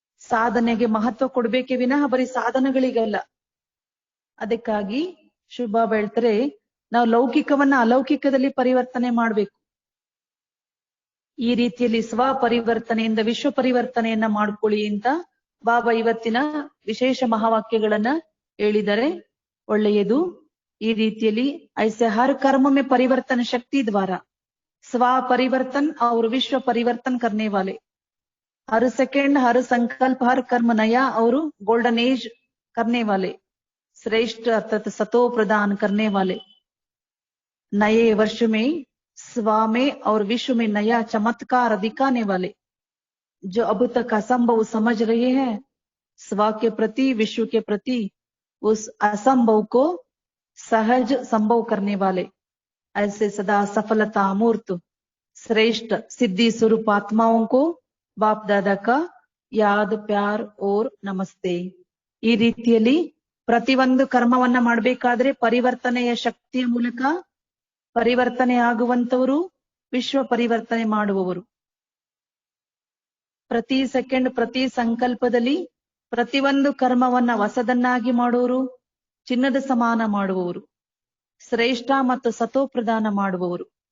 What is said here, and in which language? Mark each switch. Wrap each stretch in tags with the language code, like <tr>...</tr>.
<kn>ಸಾಧನೆಗೆ ಮಹತ್ವ ಕೊಡ್ಬೇಕೇ ವಿನಃ ಬರೀ ಸಾಧನಗಳಿಗಲ್ಲ. ಅದಕ್ಕಾಗಿ ಶುಭಾಬ ಹೇಳ್ತಾರೆ ನಾವು ಲೌಕಿಕವನ್ನ ಅಲೌಕಿಕದಲ್ಲಿ ಪರಿವರ್ತನೆ ಮಾಡ್ಬೇಕು. ಈ ರೀತಿಯಲ್ಲಿ ಸ್ವ ಪರಿವರ್ತನೆಯಿಂದ ವಿಶ್ವ ಪರಿವರ್ತನೆಯನ್ನ ಮಾಡ್ಕೊಳ್ಳಿ ಅಂತ ಬಾಬಾ ಇವತ್ತಿನ ವಿಶೇಷ ಮಹಾವಾಕ್ಯಗಳನ್ನ ಹೇಳಿದರೆ ಒಳ್ಳೆಯದು. ಈ ರೀತಿಯಲ್ಲಿ</kn> <hi>ಐಸೆ ಹರ್ कर्म में परिवर्तन शक्ति द्वारा स्व परिवर्तन और विश्व परिवर्तन करने वाले, हर सेकेंड हर संकल्प हर कर्म नया और गोल्डन एज करने वाले, श्रेष्ठ अर्थात सतो प्रदान करने वाले, नए वर्ष में स्व में और विश्व में नया चमत्कार दिखाने वाले, जो अब तक असंभव समझ रहे हैं स्व के प्रति विश्व के प्रति उस असंभव को सहज संभव करने वाले, ऐसे सदा सफलता मूर्त श्रेष्ठ सिद्धि स्वरूप आत्माओं को बाप दादा का याद प्यार और नमस्ते.</hi> <kn>ಈ ರೀತಿಯಲ್ಲಿ ಪ್ರತಿಯೊಂದು ಕರ್ಮವನ್ನ ಮಾಡ್ಬೇಕಾದ್ರೆ ಪರಿವರ್ತನೆಯ ಶಕ್ತಿಯ ಮೂಲಕ ಪರಿವರ್ತನೆ ಆಗುವಂತವರು ವಿಶ್ವ ಪರಿವರ್ತನೆ ಮಾಡುವವರು. ಪ್ರತಿ ಸೆಕೆಂಡ್ ಪ್ರತಿ ಸಂಕಲ್ಪದಲ್ಲಿ ಪ್ರತಿಯೊಂದು ಕರ್ಮವನ್ನ ಹೊಸದನ್ನಾಗಿ ಮಾಡುವವರು, ಚಿನ್ನದ ಸಮಾನ ಮಾಡುವವರು, ಶ್ರೇಷ್ಠ ಮತ್ತು ಸತೋ ಪ್ರದಾನ ಮಾಡುವವರು.</kn>